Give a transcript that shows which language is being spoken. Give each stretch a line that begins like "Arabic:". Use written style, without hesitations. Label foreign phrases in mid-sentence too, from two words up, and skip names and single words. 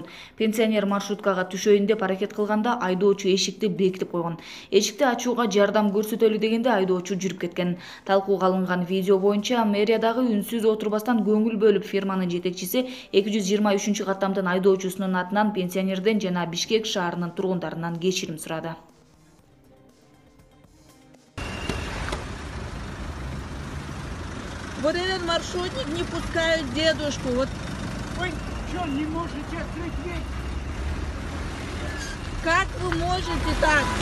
Kyrgyz: Пенсионер маршруткага түшөйүн деп аракет кылганда айдоочу эшикти бекитип койгон. Эшикти ачууга жардам көрсөтөлү дегенде айдоочу жүрүп кеткен. Талкууга алынган видео боюнча мэриядагы үнсүз отурбастан көңүл бөлүп фирманын жетекчиси 223 каттамдын айдоочусунун атынан пенсионерден жана Бишкек шаарынын тургундарынан кечирим сурады.
Russian: Вот этот маршрутник не пускает дедушку. Вот Вы что, не можете открыть дверь? как вы можете так?